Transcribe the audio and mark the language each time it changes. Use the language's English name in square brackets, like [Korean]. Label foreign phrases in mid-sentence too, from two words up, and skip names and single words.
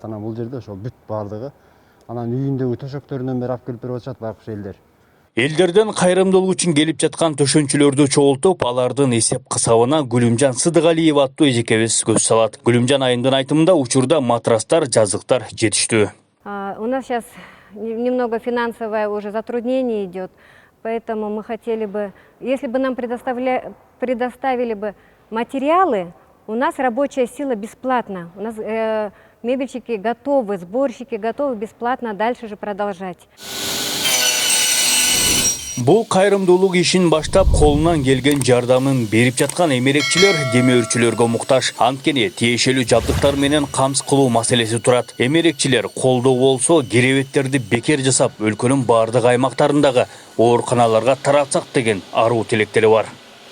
[Kyrgyz] Анан бул жерде ошол бүт баардыгы. Анан үйүндөгү төшөктөрүнөн бери алып келип берип атышат байкуш элдер. Элдерден кайрымдуулук үчүн келип жаткан төшөнчүлөрдү чогултуп, алардын эсеп кысабына Гүлүмжан Сыдыгалиева аттуу эжекебиз көз салат. Гүлүмжан айымдын айтымында учурда матрастар, жазыктар жетиштүү. [Russian] У нас сейчас немного финансовое уже затруднение идет, поэтому мы хотели бы, если бы нам предоставили бы материалы, у нас рабочая сила бесплатна, у нас мебельщики готовы, сборщики готовы бесплатно дальше же продолжать. [Kyrgyz] Бул кайрымдуулук ишин баштап колунан келген жардамын берип жаткан эмерекчилер демөөрчүлөргө муктаж. Анткени тиешелүү жабдыктар менен камсыз кылуу маселеси турат. Эмерекчилер колдоо болсо керебеттерди бекер жасап, өлкөнүн бардык аймактарындагы ооруканаларга таратсак деген аруу тилектери бар.